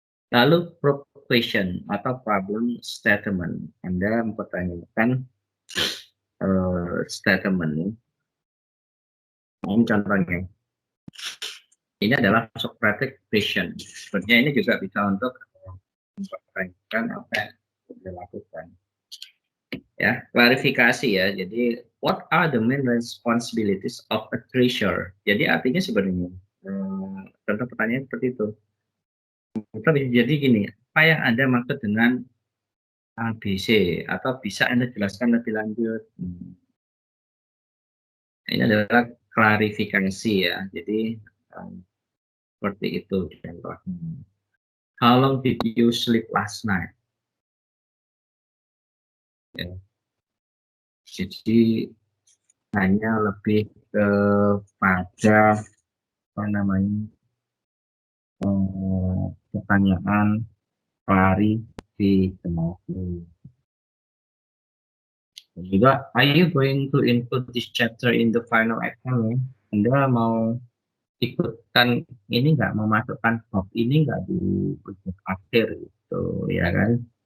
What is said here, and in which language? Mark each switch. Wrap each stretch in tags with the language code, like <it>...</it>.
<id>Lalu proof question atau problem statement, Anda mempertanyakan statement. Ini contohnya. Ini adalah Socratic question. Sebenarnya ini juga bisa untuk mempertanyakan apa yang dilakukan. Ya, klarifikasi ya.</id> <en>Jadi, what are the main responsibilities of a treasurer?</en> <id>Jadi artinya sebenarnya contoh pertanyaan seperti itu. Kita bisa jadi gini, apa yang Anda maksud dengan ABC, atau bisa Anda jelaskan lebih lanjut? Ini adalah klarifikasi ya. Jadi seperti itu contohnya.</id> <en>How long did you sleep last night?</en> <id>Ya. Jadi hanya lebih kepada apa namanya, pertanyaan klarifikasi be tomorrow.</id> <en>Juga, are you going to include this chapter in the final exam? Ya?</en> <id>Anda mau ikutkan ini nggak, memasukkan bab ini nggak di ujian akhir gitu, ya kan?</id>